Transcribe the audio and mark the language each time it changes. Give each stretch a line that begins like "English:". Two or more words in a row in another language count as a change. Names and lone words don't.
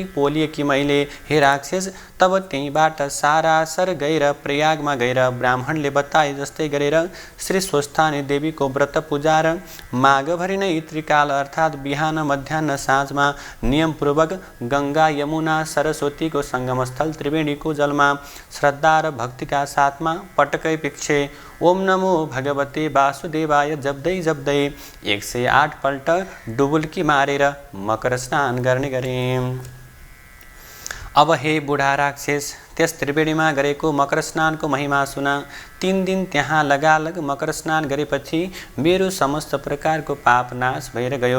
Nepali: पोलिएकी मैले हे राक्षस तब त्यहीँबाट सारासर गएर प्रयागमा गएर ब्राह्मणले बताए जस्तै गरेर श्री स्वस्थानी देवीको व्रत पूजा र माघभरि नै त्रिकाल अर्थात् बिहान मध्याह्न साँझमा नियमपूर्वक गङ्गा यमुना सरस्वतीको सङ्गमस्थल त्रिवेणीको जलमा श्रद्धा र भक्तिका साथमा पटकै पिच्छे
Sanskrit: ओम नमो भगवते वासुदेवाय
Nepali: जप्दै जप्दै 108 पल्ट डुबुल्की मारेर मकर स्नान गर्ने गरे। अब हे बुढा राक्षस, त्यस त्रिवेणीमा गरेको मकर स्नानको महिमा सुन। 3 दिन त्यहाँ लगालग मकर स्नान गरेपछि मेरो समस्त प्रकारको पाप नाश भएर गयो।